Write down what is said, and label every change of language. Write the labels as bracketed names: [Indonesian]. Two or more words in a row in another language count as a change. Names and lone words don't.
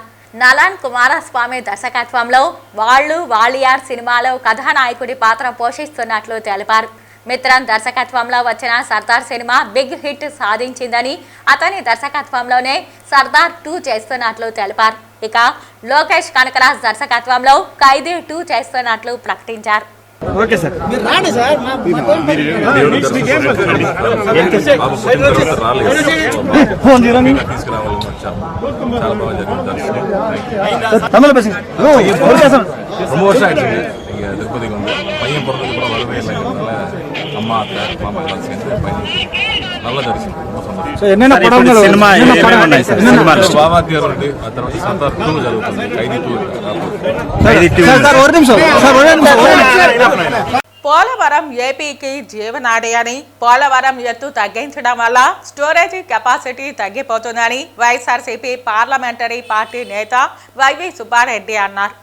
[Telugu] నలన్ కుమారస్వామి దర్శకత్వంలో వాళియార్ సినిమాలో కథానాయకుడి పాత్ర పోషిస్తున్నట్లు తెలిపారు. మిత్రన్ దర్శకత్వంలో వచ్చిన సర్దార్ సినిమా బిగ్ హిట్ సాధించిందని, అతని దర్శకత్వంలోనే సర్దార్ 2 చేస్తున్నట్లు తెలిపారు. ఇక లోకేష్ కనకరాజ్ దర్శకత్వంలో ఖైదీ 2 చేస్తున్నట్లు ప్రకటించారు. ఓకే సార్, మీరు రాండి సార్. [Tamil] திருப்பதிக்கு வந்து பையன் பிறந்தது கூட வரவே இல்லைங்கிறதுனால அம்மா அத்தை மாமா எல்லாம் சேர்ந்து பையன் நல்ல தரிசனம் ரொம்ப சந்தோஷம். என்னென்ன படம் சினிமா [Telugu] బాబాకి రెడ్డి ఆ తర్వాత సర్దార్ 2 జరుగుతుంది. ఖైదీ 2 సార్ ఒక నిమిషం సార్. పోలవరం ఏపీకి జీవనాడి అని, పోలవరం ఎత్తు తగ్గించడం వల్ల స్టోరేజీ కెపాసిటీ తగ్గిపోతుందని వైఎస్ఆర్సీపీ పార్లమెంటరీ పార్టీ నేత వైవి సుబ్బారెడ్డి అన్నారు.